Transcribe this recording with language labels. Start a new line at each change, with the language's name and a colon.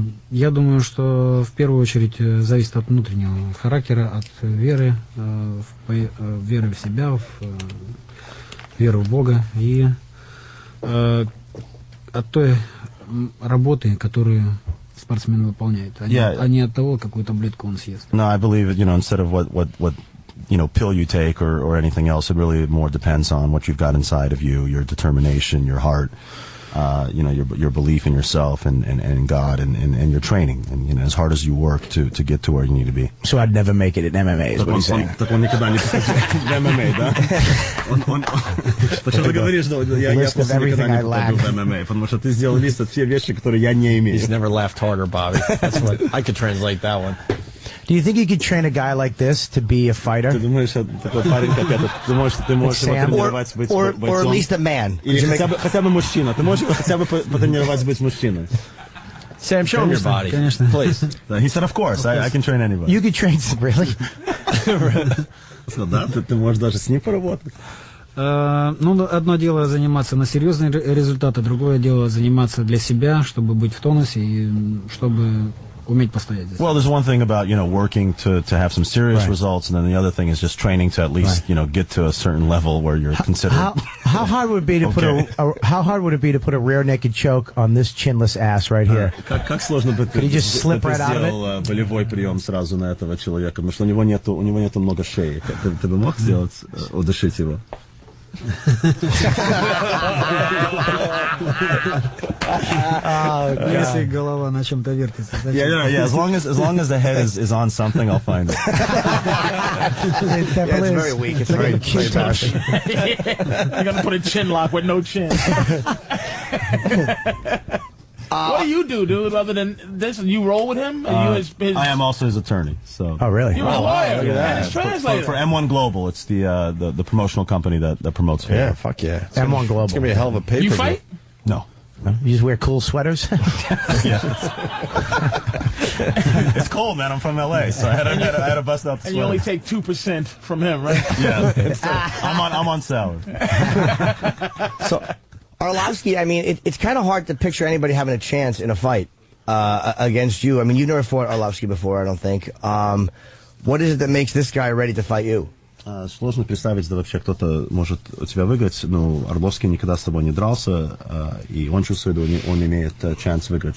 Russian: Я думаю, что в первую очередь зависит от внутреннего характера, от веры, веры в себя, веры в Бога и от той работы, которую спортсмен выполняет, а не от того, какую таблетку он съест.
English: No, I believe instead of what pill you take or anything else, it really more depends on what you've got inside of you, your determination, your heart. Your belief in yourself and God and your training, and as hard as you work to get to where you need to be. So I'd never make it in MMA, is what he's saying.
Russian: Так он никогда не попадет в MMA, да? Почему ты говоришь, что я просто никогда не попаду в MMA, потому что ты сделал лист от всех вещей, которые я не имею.
English: He's never laughed harder, Bobby. That's what I could translate that one. Do you think you could train a guy like this to be a fighter?
Russian: Ты думаешь, такой парень как этот, ты можешь его тренировать быть бойцом?
English: Or at least a man.
Russian: Или хотя бы мужчина. Ты можешь его хотя бы потренировать быть мужчиной?
English: Sam, show him your body, please. He said, of course, I can train anybody. You could train, really?
Russian: Да, ты можешь даже с ним поработать. Одно дело заниматься на серьезные результаты, другое дело заниматься для себя, чтобы быть в тонусе и чтобы уметь постоять.
English: Well, there's one thing about working to have some serious results, and then the other thing is just training to at least get to a certain level where you're considered. How hard would it be to put a rear naked choke on this chinless ass right here?
Russian: Как сложно бы ты сделал болевой прием сразу на этого человека, потому что у него нету много шеи. Ты бы мог сделать, удушить его? Если голова на чем-то вертится.
English: Yeah, as long as the head is on something, I'll find it. It's very weak. It's very tough. You're gonna put a chin lock with no chin. What do you do, dude? Other than this, you roll with him? I am also his attorney. So. Oh, really? You're a lawyer. And his translator. For M1 Global, it's the promotional company that promotes Fedor. Yeah, fuck yeah. M1 Global. It's gonna be a hell of a pay-per-view. You fight? No. You just wear cool sweaters? It's cold, man. I'm from LA, so I had to bust out the sweater. And you only take 2% from him, right? Yeah. I'm on salary. So, Arlovsky, it's kind of hard to picture anybody having a chance in a fight against you. You've never fought Arlovsky before, I don't think. What is it that makes this guy ready to fight you?
Russian: Сложно представить, да вообще кто-то может у тебя выиграть. Орловский никогда с тобой не дрался, и он чувствует, он имеет шанс выиграть.